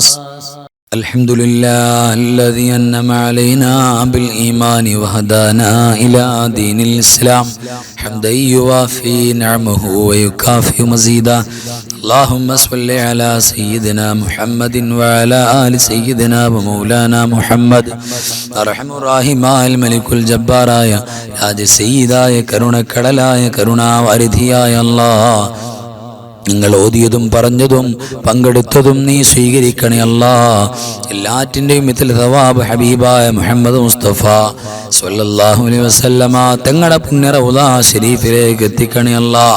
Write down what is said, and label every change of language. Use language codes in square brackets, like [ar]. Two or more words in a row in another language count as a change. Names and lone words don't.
[ar] الحمد لله الذي أنعم علينا بالإيمان وهدانا إلى دين الإسلام حمدا يوافي نعمه ويكافئ مزيدا. اللهم صل على سيدنا محمد وعلى آل سيدنا ومولانا محمد. أرحم الراحمين الملك الجبار [ml] രാജസയ്യിദായ കരുണക്കടലായ കരുണാവാരിധിയായ അല്ലാഹ്, നിങ്ങൾ ഓതിയതും പറഞ്ഞതും പങ്കെടുത്തതും നീ സ്വീകരിക്കണേ അല്ലാഹ്. എല്ലാറ്റിൻ്റെയും [ar] مثل ثواب [ml] ഹബീബായ മുഹമ്മദ് മുസ്തഫ [ar] صلى الله عليه وسلم [ml] തങ്ങളുടെ പുണ്യ റൗള ശരീഫിലേക്ക് എത്തിക്കണേ അല്ലാഹ്.